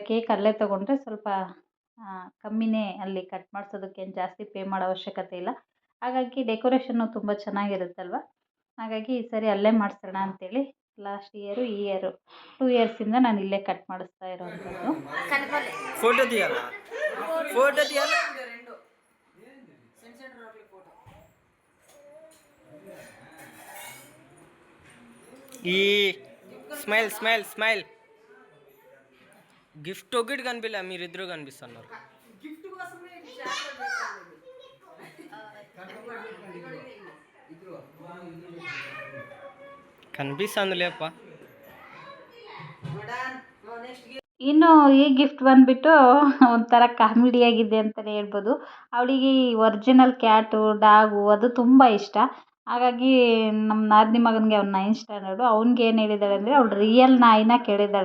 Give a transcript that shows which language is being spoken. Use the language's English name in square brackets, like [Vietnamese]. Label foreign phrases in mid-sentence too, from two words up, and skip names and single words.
[Kannada] ಕೇಕ್ ಅಲ್ಲೇ ತೊಗೊಂಡ್ರೆ ಸ್ವಲ್ಪ ಕಮ್ಮಿನೇ, ಅಲ್ಲಿ ಕಟ್ ಮಾಡಿಸೋದಕ್ಕೇನು ಜಾಸ್ತಿ ಪೇ ಮಾಡೋ ಅವಶ್ಯಕತೆ ಇಲ್ಲ. ಹಾಗಾಗಿ ಡೆಕೋರೇಷನ್ನು ತುಂಬ ಚೆನ್ನಾಗಿರುತ್ತಲ್ವ, ಹಾಗಾಗಿ ಈ ಸರಿ ಅಲ್ಲೇ ಮಾಡಿಸೋಣ ಅಂತೇಳಿ [English] last year [Kannada] ಈ ಇಯರು 2 ಇಯರ್ಸಿಂದ ನಾನು ಇಲ್ಲೇ ಕಟ್ ಮಾಡಿಸ್ತಾ ಇರೋವಂಥದ್ದು. [Telugu] ఈ [English] smile gift [Telugu] ఒకటి కనిపించలే, మీరిద్దరూ కనిపిస్తున్నారు. కనిపిస్తుందిలేప్ప. [Kannada] ಇನ್ನು ಈ ಗಿಫ್ಟ್ ಬಂದುಬಿಟ್ಟು ಒಂಥರ ಕಾಮಿಡಿಯಾಗಿದೆ ಅಂತಲೇ ಹೇಳ್ಬೋದು. ಅವಳಿಗೆ ಈ [English] original cat, dog [Kannada] ಅದು ತುಂಬ ಇಷ್ಟ. ಹಾಗಾಗಿ ನಮ್ಮ ನಾದಿನಿ ಮಗನಿಗೆ, ಅವ್ನು 9th ಸ್ಟ್ಯಾಂಡರ್ಡು, ಅವ್ನಿಗೆ ಏನು ಹೇಳಿದ್ದಾಳೆ ಅಂದರೆ ಅವಳು ರಿಯಲ್ ನಾಯಿನ ಕೇಳಿದ್ದಾಳೆ.